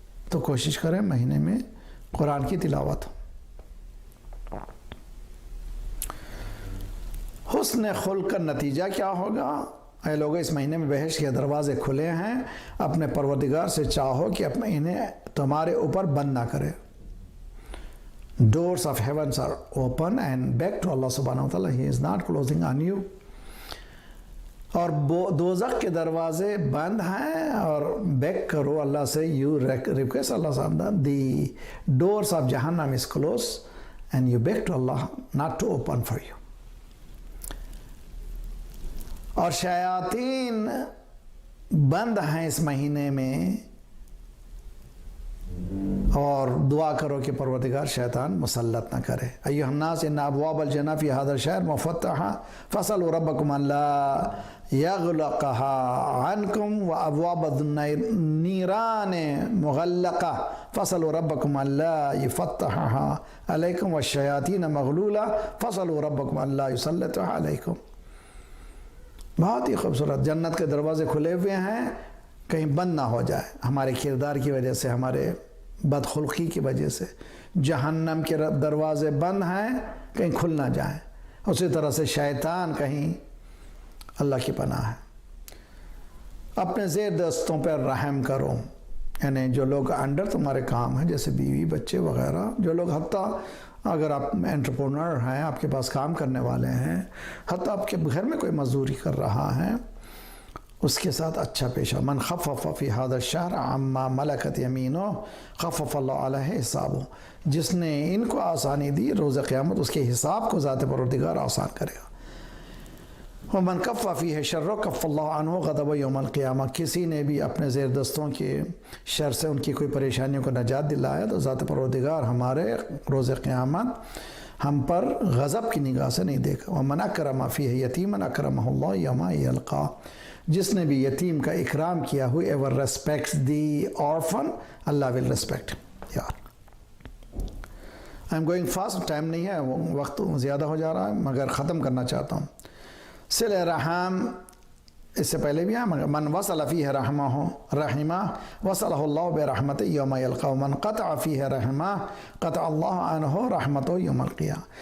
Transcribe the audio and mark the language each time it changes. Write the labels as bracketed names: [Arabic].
[Urdu] تو کوشش کریں مہینے میں قرآن کی تلاوت ہو. حسن خلق کا نتیجہ کیا ہوگا؟ اے لوگوں، اس مہینے میں بہشت کے دروازے کھلے ہیں. اپنے پروردگار سے چاہو کہ انہیں تمہارے اوپر بند نہ کرے. [English] Doors of heavens are open and back to Allah subhanahu wa ta'ala. He is not closing on you. [Urdu] اور دوزخ کے دروازے بند ہیں اور بیک کرو اللہ سے. [English] You request Allah subhanahu wa ta'ala. The doors of Jahannam is closed and you beg to Allah not to open for you. [Urdu] اور شیاطین بند ہیں اس مہینے میں، اور دعا کرو کہ پروردگار شیطان مسلط نہ کرے. [Arabic] ایھا الناس ان ابواب الجنہ فی ھذا الشہر مفتحہ فاسألوا ربکم الا یغلقها عنکم وابواب النیران مغلقہ فاسألوا ربکم الا یفتحها علیکم والشیاطین مغلولہ فاسألوا ربکم الا یسلطها علیکم. [Urdu] بہت ہی خوبصورت. جنت کے دروازے کھلے ہوئے ہیں، کہیں بند نہ ہو جائے ہمارے کردار کی وجہ سے، ہمارے بدخلقی کی وجہ سے. جہنم کے دروازے بند ہیں، کہیں کھل نہ جائیں. اسی طرح سے شیطان کہیں، اللہ کی پناہ ہے. اپنے زیر دستوں پر رحم کرو. یعنی جو لوگ انڈر تمہارے کام ہیں، جیسے بیوی بچے وغیرہ، جو لوگ حتیٰ اگر آپ انٹرپرونر ہیں، آپ کے پاس کام کرنے والے ہیں، حتیٰ آپ کے گھر میں کوئی مزدوری کر رہا ہے، اس کے ساتھ اچھا پیش آؤ. [Arabic] من خفف فی ھذا الشہر عما ملکت یمینہ خفف اللہ علیہ حسابہ. [Urdu] جس نے ان کو آسانی دی، روز قیامت اس کے حساب کو ذات پروردگار آسان کرے گا. [Arabic] ومن کف فیہ شر کف اللہ عنہ غضب یوم القیامہ. [Urdu] کسی نے بھی اپنے زیر دستوں کے شر سے ان کی کوئی پریشانیوں کو نجات دلایا تو ذات پروردگار ہمارے روز قیامت ہم پر غضب کی نگاہ سے نہیں دیکھا. [Arabic] ومن اکرم فیہ یتیما اکرمہ اللہ یوم یلقاہ. [Urdu] جس نے بھی یتیم کا اکرام کیا، [English] whoever respects the orphan, Allah will respect him. [Urdu] یار [English] I'm going fast، [Urdu] ٹائم نہیں ہے، وقت زیادہ ہو جا رہا ہے، مگر ختم کرنا چاہتا ہوں. صلہ رحم اس سے پہلے بھی ہے. [Arabic] من وصل فیہ رحمہ وصلہ اللہ برحمتہ یوم یلقاہ. من قطع فیہ رحمہ قطع اللہ عنہ رحمتہ یوم القیامہ.